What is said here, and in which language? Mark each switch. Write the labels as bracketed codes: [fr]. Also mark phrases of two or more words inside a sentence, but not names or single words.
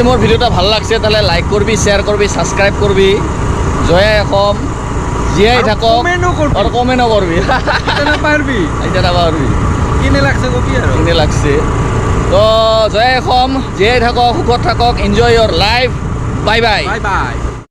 [bn] মোৰ ভিডিওটা ভাল লাগছে তাহলে লাইক করবি শেয়ার করবি সাবস্ক্রাইব করবি [as] জয় অসম জীয়াই থাকক [bn] আর কমেন্টও করবি এটা না পারবি কিনে লাগছে কবি আৰু কিনে লাগছে তো [as] জয় অসম জীয়াই থাকক সুখত থাকক [en] enjoy your life bye bye [bn] বাই